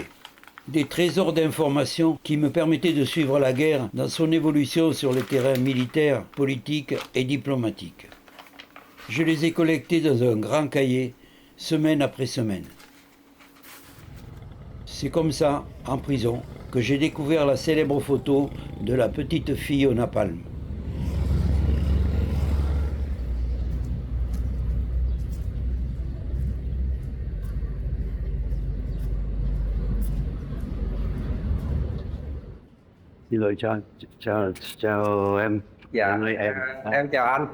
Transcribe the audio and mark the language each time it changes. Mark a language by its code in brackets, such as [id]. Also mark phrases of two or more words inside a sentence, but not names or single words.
[fr] Des trésors d'informations qui me permettaient de suivre la guerre dans son évolution sur le terrain militaire, politique et diplomatique. Je les ai collectés dans un grand cahier, semaine après semaine. C'est comme ça, en prison, que j'ai découvert la célèbre photo de la petite fille au napalm. [vi] Xin lỗi chào em. Dạ, em chào anh.